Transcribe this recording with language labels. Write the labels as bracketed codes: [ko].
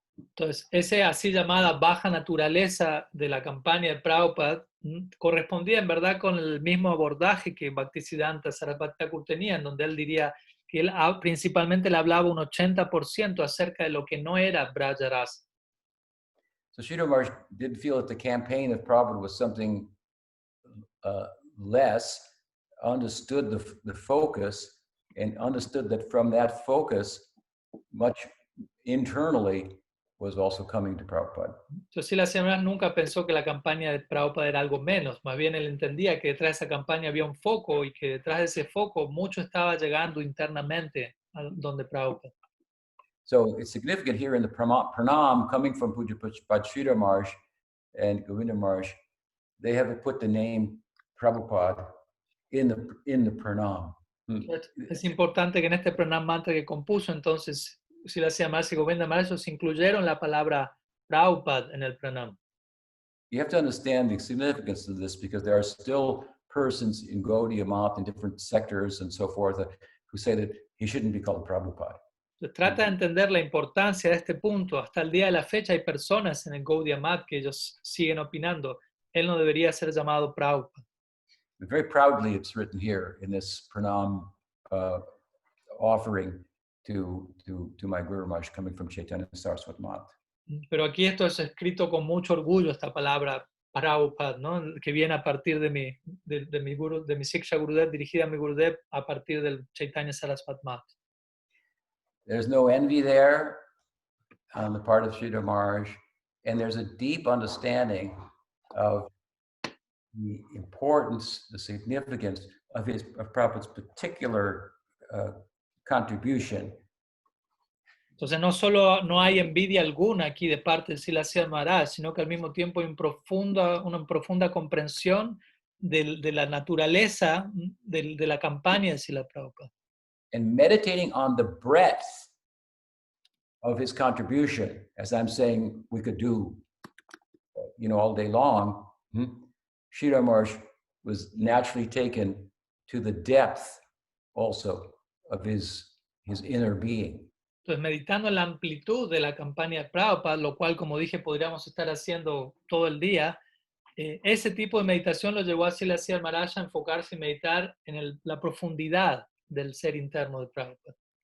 [es] Entonces, esa así llamada baja naturaleza de la campaña de Prabhupada correspondía en verdad con el mismo abordaje que Bhaktisiddhanta Saraswati Thakur tenía, en donde él diría que él principalmente le hablaba un 80% acerca de lo que no era Braja Rasa. [en] So Sridhar Maharaj did feel that the campaign of Prabhupada was something less, understood the focus, and understood that from that focus, much internally was also coming to Prabhupada. [es] Entonces, Srila Srila nunca pensó que la campaña de Prabhupada era algo menos, más bien él entendía que detrás de esa campaña había un foco y que detrás de ese foco mucho estaba llegando internamente a donde Prabhupada. [en] So it's significant here in the pranam coming from Puja Sridhar Maharaj and Govinda Maharaj, they have put the name Prabhupada in the pranam. [es] Es importante que en este pranam mantra que compuso, entonces, Srila Srila y Govinda Maharaj, ellos incluyeron la palabra Prabhupada en el pranam. [en] You have to understand the significance of this because there are still persons in Gaudiya Math in different sectors and so forth who say that he shouldn't be called Prabhupada. [es] Entonces, trata de entender la importancia de este punto. Hasta el día de la fecha hay personas en el Gaudiya Math que ellos siguen opinando. Él no debería ser llamado Prabhupada. [en] Very proudly, it's written here in this pranam offering to my Guru Maharaj coming from Chaitanya Saraswat Math. [es] Pero aquí esto es escrito con mucho orgullo, esta palabra Prabhupada, ¿no? Que viene a partir de mi Siksha Gurudev, dirigida a mi Gurudev a partir del Chaitanya Saraswat Math. [en] There's no envy there on the part of Sridhar Maharaj, and there's a deep understanding of the importance, the significance of Prabhupada's particular contribution. [es] Entonces no solo no hay envidia alguna aquí de parte de Srila Srila Maharaj, sino que al mismo tiempo hay una profunda comprensión de la naturaleza de la campaña de Srila Prabhupada. [en] And meditating on the breadth of his contribution, as I'm saying we could do, all day long, Sridhar Maharaj was naturally taken to the depth also of his inner being. [es] Entonces, meditando en la amplitud de la campaña de Prabhupada, lo cual, como dije, podríamos estar haciendo todo el día, ese tipo de meditación lo llevó a Srila Srila Maharaj a enfocarse y meditar en la profundidad del ser interno de Prabhupada.